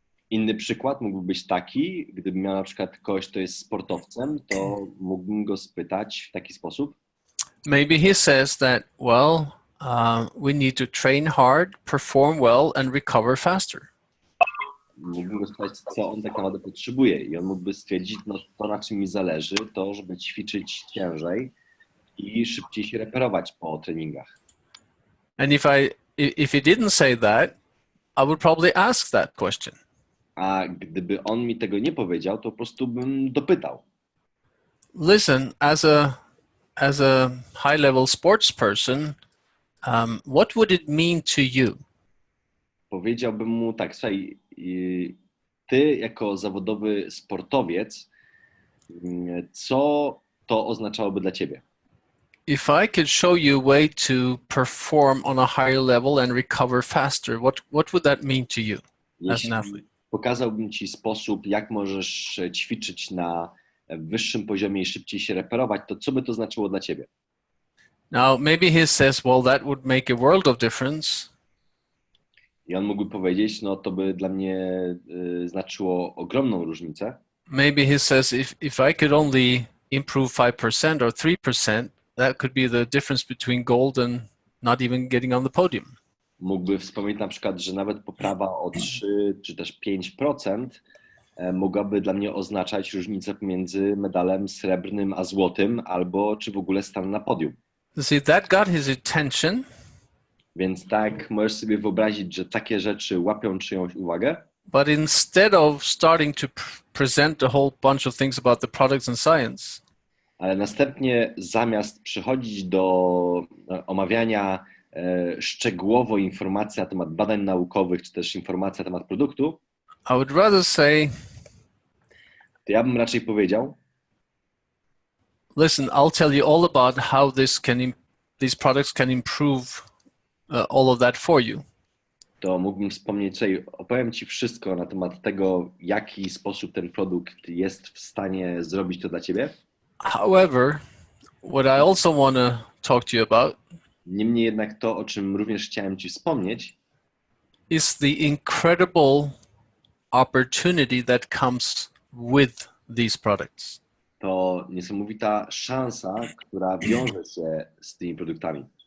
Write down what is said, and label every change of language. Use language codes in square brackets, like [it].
[pl] Inny przykład mógłby być taki, gdybym miał na przykład kogoś, kto jest sportowcem, to mógłbym go spytać w taki sposób. [en] Maybe he says that, well, we need to train hard, perform well, and recover faster. [pl] Mógłbym go spytać, co on tak naprawdę potrzebuje i on mógłby stwierdzić, no to na czym mi zależy, to żeby ćwiczyć ciężej i szybciej się reperować po treningach. [en] And if he didn't say that, I would probably ask that question. [pl] A gdyby on mi tego nie powiedział, to po prostu bym dopytał. [en] Listen, as a high-level sports person, what would it mean to you? [pl] Powiedziałbym mu tak, słuchaj, ty jako zawodowy sportowiec, co to oznaczałoby dla ciebie? [en] If I could show you a way to perform on a higher level and recover faster, what would that mean to you as an athlete? [pl] Jeśli pokazałbym ci sposób, jak możesz ćwiczyć na wyższym poziomie i szybciej się reperować, to co by to znaczyło dla ciebie? [en] Now, maybe he says, well, that would make a world of difference. [pl] I on mógłby powiedzieć, no to by dla mnie znaczyło ogromną różnicę. [en] Maybe he says, if I could only improve 5% or 3%, that could be the difference between gold and not even getting on the podium. [pl] Mógłby wspomnieć na przykład, że nawet poprawa o 3 czy też 5% mogłaby dla mnie oznaczać różnicę pomiędzy medalem srebrnym a złotym, albo czy w ogóle stan na podium. [en] You see, that got his attention. [pl] Więc tak, możesz sobie wyobrazić, że takie rzeczy łapią czyjąś uwagę, [en] But instead of starting to present a whole bunch of things about the products and science, [pl] ale następnie zamiast przechodzić do omawiania szczegółowo informacji na temat badań naukowych, czy też informacji na temat produktu, [en] I would rather say, [pl] to ja bym raczej powiedział, [en] listen, I'll tell you all about how these products can improve all of that for you. [pl] to mógłbym wspomnieć, tutaj opowiem Ci wszystko na temat tego, w jaki sposób ten produkt jest w stanie zrobić to dla Ciebie. [en] However, what I also want to talk to you about [pl] Niemniej jednak to, o czym również chciałem Ci wspomnieć, [en] is the incredible opportunity that comes with these products. [pl] to niesamowita szansa, która wiąże się z tymi produktami.